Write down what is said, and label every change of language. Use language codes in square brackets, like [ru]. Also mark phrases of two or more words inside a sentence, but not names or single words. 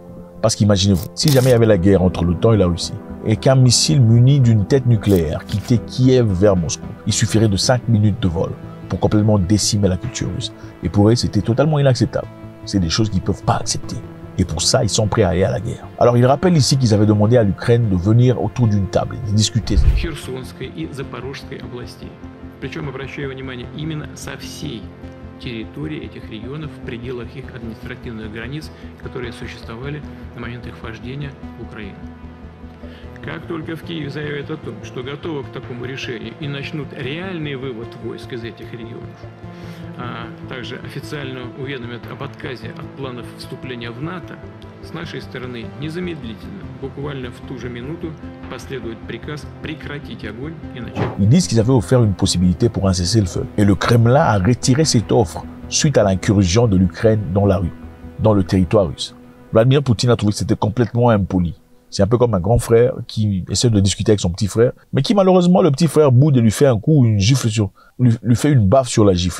[fr] Parce qu'imaginez-vous, si jamais il y avait la guerre entre l'OTAN et la Russie, et qu'un missile muni d'une tête nucléaire quittait Kiev vers Moscou, il suffirait de 5 minutes de vol pour complètement décimer la culture russe. Et pour eux, c'était totalement inacceptable. C'est des choses qu'ils ne peuvent pas accepter. Et pour ça, ils sont prêts à aller à la guerre. Alors, il rappelle ici qu'ils avaient demandé à l'Ukraine de venir autour d'une table et de discuter. [ru] Территории этих регионов в пределах их административных границ, которые существовали на момент их вхождения в Украину. Как только в Киеве заявят о том, что готовы к такому решению и начнут реальный вывод войск из этих регионов, а также официально уведомят об отказе от планов вступления в НАТО, с нашей стороны незамедлительно, буквально в ту же минуту, последует приказ прекратить огонь и начать. [fr] Ils disent qu'ils avaient offert une possibilité pour un cessez-le-feu. Et le Kremlin a retiré cette offre suite à l'incursion de l'Ukraine dans le territoire russe. Vladimir Poutine a trouvé que c'était complètement impoli. C'est un peu comme un grand frère qui essaie de discuter avec son petit frère, mais qui malheureusement, le petit frère boude et lui fait un coup, une gifle lui fait une baffe sur la gifle.